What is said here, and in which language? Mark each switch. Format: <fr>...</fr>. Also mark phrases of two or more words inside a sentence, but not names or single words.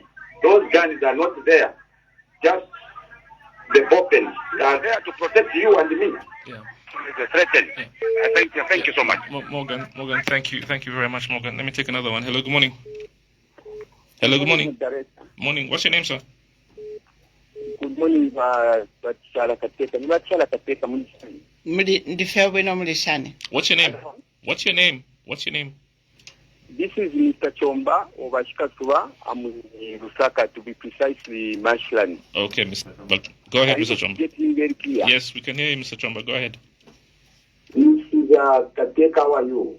<en>Those guns are not there, just the weapons are there to protect you and me. Yeah. It's a threaten. Yeah. Thank you so much. Morgan, thank you very much, Morgan. Let me take another one. Hello, good morning. Hello, good morning. Morning. What's your name, sir? Good morning, Chishala, kateka. Chishala, kateka, Mulishani. What's your name? What's your name? This is Mr. Chomba of Ashkasuba. I'm in Lusaka, to be precisely Marshland. Okay, but go ahead, Mr. Chomba. Getting very clear. Yes, we can hear you, Mr. Chomba. Go ahead. Mrs. Kateka, how are you?</en>